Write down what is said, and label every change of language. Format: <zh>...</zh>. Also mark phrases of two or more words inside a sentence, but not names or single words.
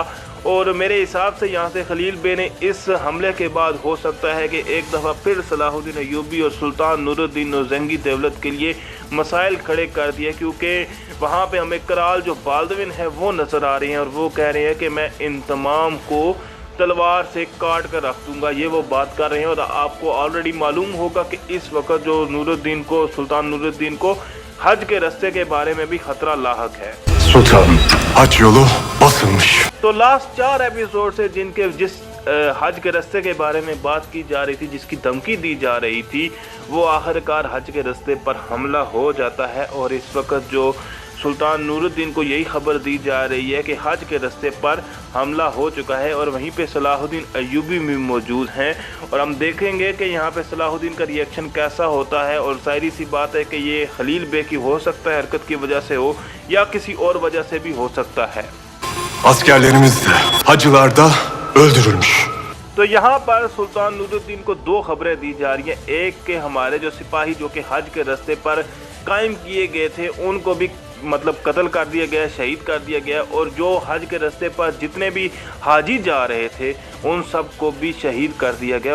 <hi>और मेरे हिसाब से यहाँ से खलील बे ने इस हमले के बाद हो सकता है कि एक दफ़ा फिर सलाहुद्दीन अय्यूबी और सुल्तान नूरुद्दीन नौजंगी दौलत के लिए मसाइल खड़े कर दिए, क्योंकि वहाँ पे हमें कराल जो बाल्दविन है वो नज़र आ रहे हैं और वो कह रहे हैं कि मैं इन तमाम को तलवार से काट कर रख दूंगा, ये वो बात कर रहे हैं। और आपको ऑलरेडी मालूम होगा कि इस वक्त जो नूरुद्दीन को सुल्तान नूरुद्दीन को हज के रास्ते के बारे में भी खतरा लाहक है।</hi> <tr>Sultanım, hac yolu basılmış.</tr> <hi>तो</hi> <en>last 4 episode</en> <hi>से जिस हज के रास्ते के बारे में बात की जा रही थी, जिसकी धमकी दी जा रही थी, वो आखिरकार हज के रास्ते पर हमला हो जाता है। और इस वक्त जो सुल्तान नूरुद्दीन को यही खबर दी जा रही है कि हज के रास्ते पर हमला हो चुका है और वहीं पे सलाहुद्दीन अय्यूबी भी मौजूद हैं। और हम देखेंगे कि यहाँ पे सलाहुद्दीन का रिएक्शन कैसा होता है। और जाहिर सी बात है कि ये खलील बे की हो सकता है हरकत की वजह से हो या किसी और वजह से भी हो सकता है।</hi> <tr>Askerlerimiz de hacılarda öldürülmüş.</tr> <hi>तो यहाँ पर सुल्तान नूरुद्दीन को 2 खबरें दी जा रही हैं। एक के हमारे जो सिपाही जो कि हज के रास्ते पर कायम किए गए थे उनको भी मतलब कत्ल कर दिया गया, शहीद कर दिया गया। और जो हज के रास्ते पर जितने भी हाजी जा रहे थे उन सब को भी शहीद कर दिया गया।</hi>